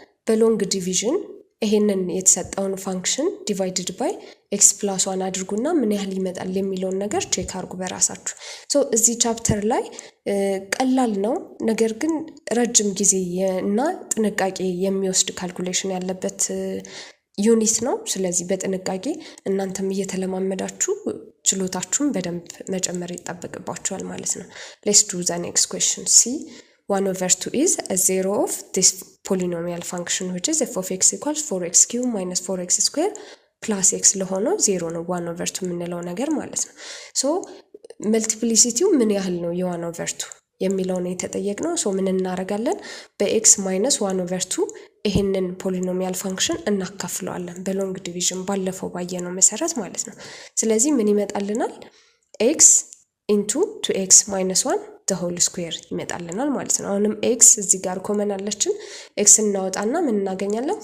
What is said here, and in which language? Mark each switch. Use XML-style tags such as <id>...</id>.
<am>በሎንግ ዲቪዥን ይሄንን የተሰጠውን ፋንክሽን ዲቫይድድ ባይ x + 1 አድርጉና ምን ያህል ይመጣል የሚለውን ነገር ቼክ አድርጉ በራሳችሁ። ሶ እዚህ ቻፕተር ላይ ቀላል ነው ነገር ግን ረጅም ጊዜ እና ጥንቃቄ የሚወስድ ካልኩሌሽን ያለበት ዩኒት ነው። ስለዚህ በጥንቃቄ እናንተም እየተለማመዳችሁ ችሎታችሁን በደንብ መጨመር ይጣበቅባችኋል ማለት ነው።</am> <en>let's do the next question. see 1/2 is a zero of this polynomial function which is f of x equals 4x cubed minus 4x squared plus x</en> <am>ለሆነው 0 ነው 1/2 የምንለው ነገር ማለት ነው። ሶ መልቲፕሊሲቲው ምን ያህል ነው የ1/2 የሚለውን የተጠየቅነው። ሶ ምን እናደርጋለን? በx minus 1/2 ይሄንን ፖሊኖሚያል ፋንክሽን እናካፍለዋለን በሎንግ ዲቪዥን ባለፈው ባየነው መሰረት ማለት ነው። ስለዚህ ምን ይመጣልናል?</am> <en>x into 2x minus 1 the whole square</en> <am>ይመጣልናል ማለት ነው። አሁንም x እዚህ ጋር ኮመን አለችን x እናወጣና ምን እናገኛለን?</am>